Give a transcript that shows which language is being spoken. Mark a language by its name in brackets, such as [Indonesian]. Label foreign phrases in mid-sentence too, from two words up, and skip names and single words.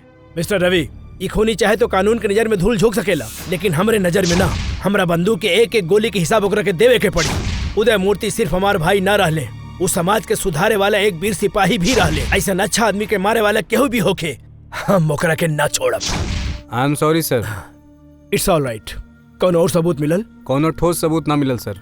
[Bhojpuri] मिस्टर रवि, ई खूनी चाहे तो कानून के नजर में धूल झोंक सकेला, लेकिन हमरे नजर में ना। हमरा बंदूक के एक गोली के हिसाब ओकरा के देवे के पड़ी। उदय मूर्ति सिर्फ हमार भाई ना रहले, उस समाज के सुधारे वाला एक वीर सिपाही भी रहले। ऐसा अच्छा आदमी के मारे वाला केहू भी होके, हम ओकरा के ना छोड़ब। [English] I am sorry sir. It's all right. [Bhojpuri] कौन और सबूत मिलल? कोनो ठोस सबूत ना मिलल सर।